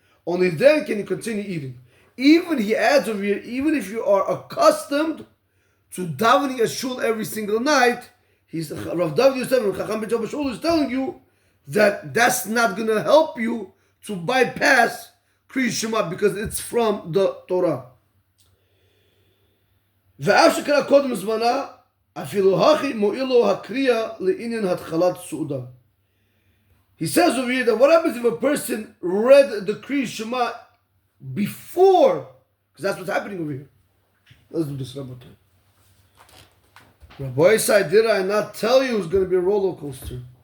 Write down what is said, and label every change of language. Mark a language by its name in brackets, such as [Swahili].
[English] Only then can you continue eating. Even he adds over here, even if you are accustomed to davening a shul every single night, Rav David Yosef and Chacham Ben Abba Shaul is telling you that that's not going to help you to bypass Kriyat Shema because it's from the Torah. [Hebrew] ואף שקרא קודם זמנה, אפילו הכי מועילו הקריאה לעניין התחלת סעודה. [English] He says over here that what happens if a person read the Kriyat Shema before, because that's what's happening over here. Let's do this, Rabbi. Rabbi Isai, did I not tell you it's going to be a roller coaster?